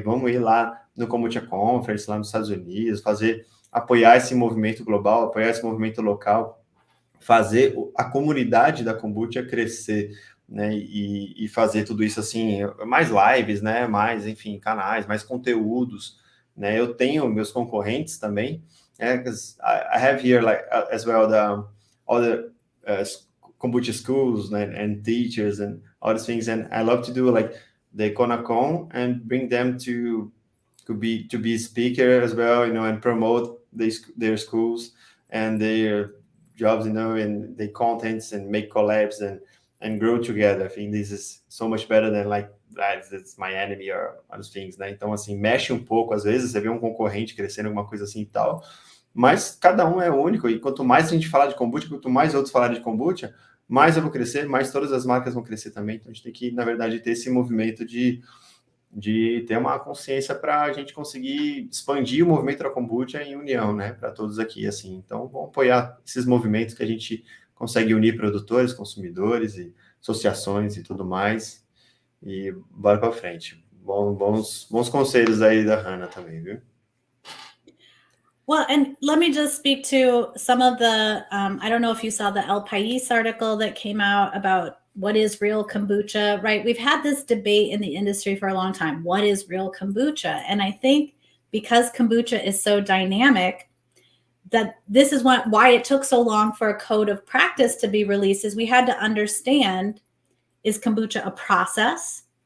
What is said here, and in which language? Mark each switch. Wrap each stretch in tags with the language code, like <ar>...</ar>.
<pt>E vamos ir lá no Kombucha Conference, lá nos Estados Unidos, apoiar esse movimento global, apoiar esse movimento local, fazer a comunidade da kombucha crescer, né, e fazer tudo isso assim, mais lives, né, mais, enfim, canais, mais conteúdos, né. Eu tenho meus concorrentes também,</pt> <en>because I have here like as well all the kombucha schools, né, and teachers and all these things, and I love to do like the Conacon and bring them to be a speaker as well, you know, and promote their schools and their jobs, you know, and their contents and make collabs and grow together. I think this is so much better than like that's my enemy or other things, né?</en> <pt>Então, assim, mexe um pouco, às vezes, você vê um concorrente crescendo alguma coisa assim e tal, mas cada um é único, e quanto mais a gente falar de kombucha, quanto mais outros falarem de kombucha, mais eu vou crescer, mais todas as marcas vão crescer também. Então, a gente tem que, na verdade, ter esse movimento de ter uma consciência para a gente conseguir expandir o movimento da kombucha em união, né, para todos aqui, assim. Então, vamos apoiar esses movimentos que a gente consegue unir produtores, consumidores e associações e tudo mais, e bora para frente. Bons conselhos aí da Hannah também, viu?</pt> <en>Well, and let me just speak to some of the, I don't know if you saw the El País article that came out about what is real kombucha, right? We've had this debate in the industry for a long time. What is real kombucha? And I think because kombucha is so dynamic, that this is why it took so long for a code of practice to be released, is we had to understand, is kombucha a process?</en>